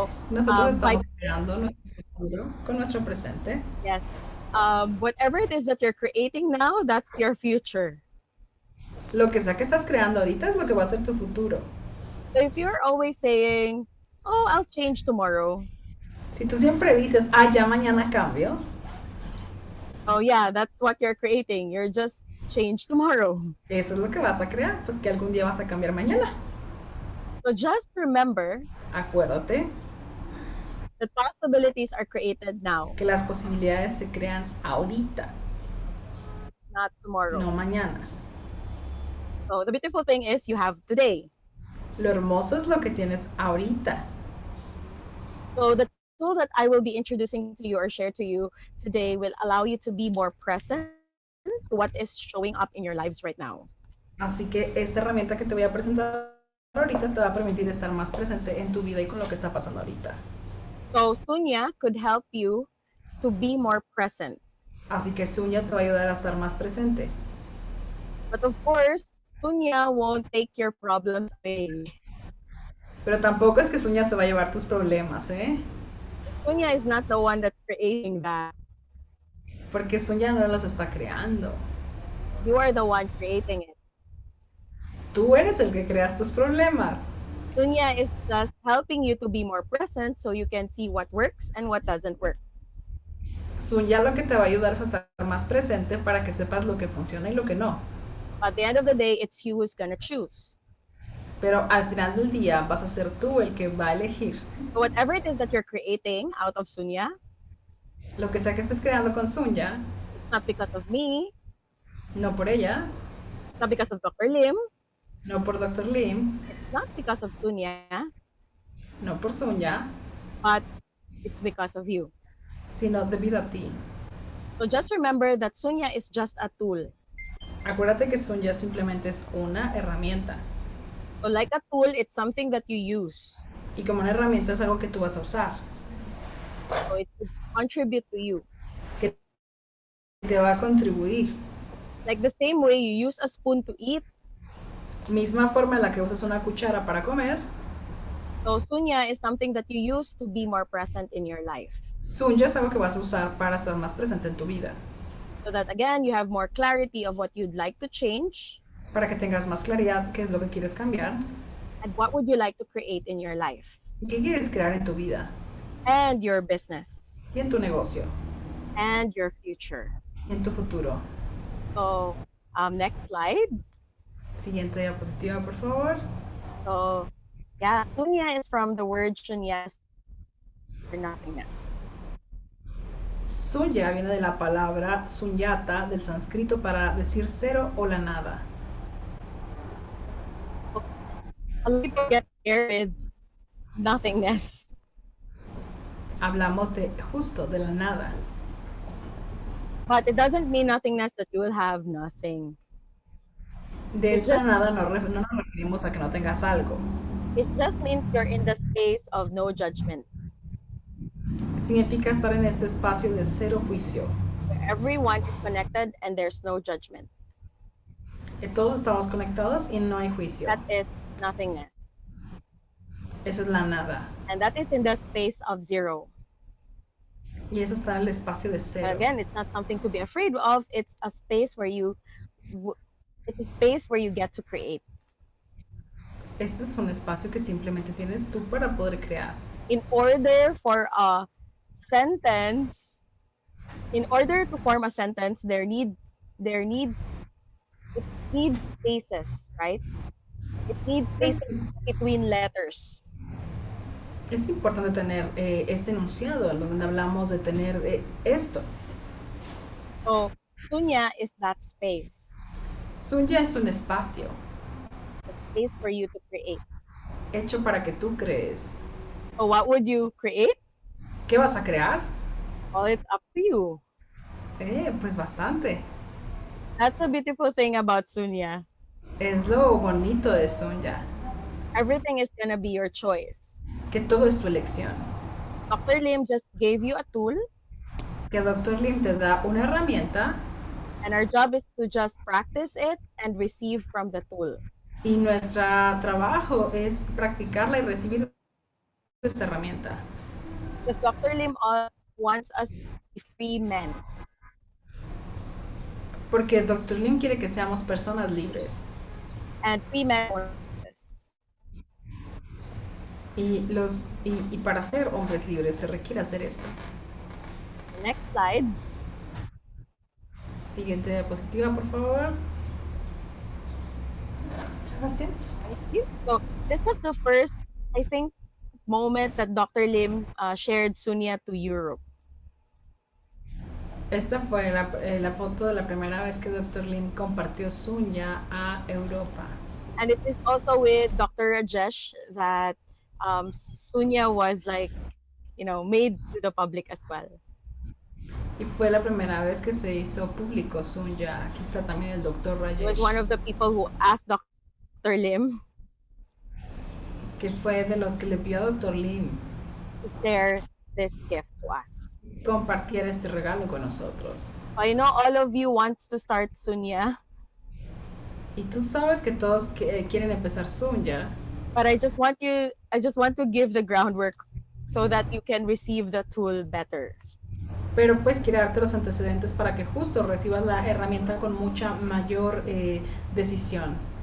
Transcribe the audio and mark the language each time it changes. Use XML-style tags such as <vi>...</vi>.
<es>Nosotros estamos creando nuestro futuro con nuestro presente.</es> <en>Yes. Whatever it is that you're creating now, that's your future.</en> <es>Lo que sea que estás creando ahorita es lo que va a ser tu futuro.</es> <en>So if you're always saying, "Oh, I'll change tomorrow."</en> <es>Si tú siempre dices, ya mañana cambio.</es> <en>Oh yeah, that's what you're creating. You're just change tomorrow.</en> <es>Eso es lo que vas a crear, pues que algún día vas a cambiar mañana.</es> <en>So just remember,</en> <es>acuérdate,</es> <en>the possibilities are created now,</en> <es>que las posibilidades se crean ahorita,</es> <en>not tomorrow.</en> <es>no mañana.</es> <en>So the beautiful thing is you have today.</en> <es>Lo hermoso es lo que tienes ahorita.</es> <en>So the tool that I will be introducing to you or share to you today will allow you to be more present to what is showing up in your lives right now.</en> <es>Así que esta herramienta que te voy a presentar ahorita te va a permitir estar más presente en tu vida y con lo que está pasando ahorita.</es> <en>So Sunya could help you to be more present.</en> <es>Así que Sunya te va a ayudar a estar más presente.</es> <en>But of course, Sunya won't take your problems away.</en> <es>Pero tampoco es que Sunya se va a llevar tus problemas, ¿eh?</es> <en>Sunya is not the one that's creating that.</en> <es>Porque Sunya no los está creando.</es> <en>You are the one creating it.</en> <es>Tú eres el que creas tus problemas.</es> <en>Sunya is just helping you to be more present so you can see what works and what doesn't work.</en> <es>Sunya lo que te va a ayudar es a estar más presente para que sepas lo que funciona y lo que no.</es> <en>At the end of the day, it's you who's gonna choose.</en> <es>Pero al final del día vas a ser tú el que va a elegir.</es> <en>So whatever it is that you're creating out of Sunya,</en> <es>Lo que sea que estés creando con Sunya,</es> <en>it's not because of me,</en> <es>no por ella,</es> <en>it's not because of Dr. Lim,</en> <es>no por Dr. Lim,</es> <en>it's not because of Sunya,</en> <es>no por Sunya,</es> <en>but it's because of you.</en> <es>sino debido a ti.</es> <en>So just remember that Sunya is just a tool.</en> <es>Acuérdate que Sunya simplemente es una herramienta.</es> <en>So like a tool, it's something that you use.</en> <es>Y como una herramienta es algo que tú vas a usar,</es> <en>So it should contribute to you.</en> <es>que te va a contribuir.</es> <en>Like the same way you use a spoon to eat,</en> <es>Misma forma en la que usas una cuchara para comer,</es> <en>so Sunya is something that you use to be more present in your life.</en> <es>Sunya es algo que vas a usar para estar más presente en tu vida.</es> <en>So that again, you have more clarity of what you'd like to change</en> <es>Para que tengas más claridad qué es lo que quieres cambiar</es> <en>and what would you like to create in your life</en> <es>y qué quieres crear en tu vida</es> <en>and your business</en> <es>y en tu negocio</es> <en>and your future.</en> <es>y en tu futuro.</es> <en>So next slide.</en> <es>Siguiente diapositiva, por favor.</es> <en>So yeah, Sunya is from the word Shunya, or nothingness.</en> <es>Sunya viene de la palabra sunyata del sánscrito para decir cero o la nada.</es> <en>A lot of people get scared with nothingness.</en> <es>Hablamos de justo, de la nada.</es> <en>But it doesn't mean nothingness that you will have nothing.</en> <es>De</es> <en>It's</en> <es>esta</es> <en>just-</en> <es>nada no nos referimos a que no tengas algo.</es> <en>It just means you're in the space of no judgment,</en> <es>Significa estar en este espacio de cero juicio.</es> <en>where everyone is connected and there's no judgment.</en> <es>Que todos estamos conectados y no hay juicio.</es> <en>That is nothingness.</en> <es>Eso es la nada.</es> <en>And that is in the space of zero.</en> <es>Y eso está en el espacio de</es> <en>But</en> <es>cero.</es> <en>again, it's not something to be afraid of. It's a space where it's a space where you get to create.</en> <es>Este es un espacio que simplemente tienes tú para poder crear.</es> <en>In order for a sentence, in order to form a sentence, it needs spaces, right? It needs spaces between letters.</en> <es>Es importante tener este enunciado en donde hablamos de tener esto.</es> <en>So Sunya is that space,</en> <es>Sunya es un espacio</es> <en>the space for you to create.</en> <es>hecho para que tú crees.</es> <en>So what would you create?</en> <es>¿Qué vas a crear?</es> <en>Well, it's up to you.</en> <es>Pues bastante.</es> <en>That's a beautiful thing about Sunya.</en> <es>Es lo bonito de Sunya,</es> <en>Everything is gonna be your choice.</en> <es>que todo es tu elección.</es> <en>Dr. Lim just gave you a tool,</en> <es>Que Dr. Lim te da una herramienta</es> <en>and our job is to just practice it and receive from the tool.</en> <es>y nuestro trabajo es practicarla y recibir esta herramienta.</es> <en>Because Dr. Lim wants us to be free men.</en> <es>Porque Dr. Lim quiere que seamos personas libres.</es> <en>And free men want this.</en> <es>Y para ser hombres libres se requiere hacer esto.</es> <en>Next slide.</en> <es>Siguiente diapositiva, por favor. Sebastián.</es> <en>Thank you. So this was the first, I think, moment that Dr. Lim shared Sunya to Europe.</en> <es>Esta fue la foto de la primera vez que Dr. Lim compartió Sunya a Europa.</es> <en>And it is also with Dr. Rajesh that Sunya was made to the public as well.</en> <es>Y fue la primera vez que se hizo público Sunya. Aquí está también el Dr.</es> <en>He was</en> <es>Rajesh,</es> <en>one of the people who asked Dr. Lim</en> <es>que fue de los que le pidió a Dr. Lim</es> <en>to share this gift to us.</en> <es>compartir este regalo con nosotros.</es> <en>I know all of you wants to start Sunya,</en> <es>Y tú sabes que todos quieren empezar Sunya,</es> <en>but I just want to give the groundwork so that you can receive the tool better.</en> <es>pero pues quiere darte los antecedentes para que justo recibas la herramienta con mucha mayor decisión.</es>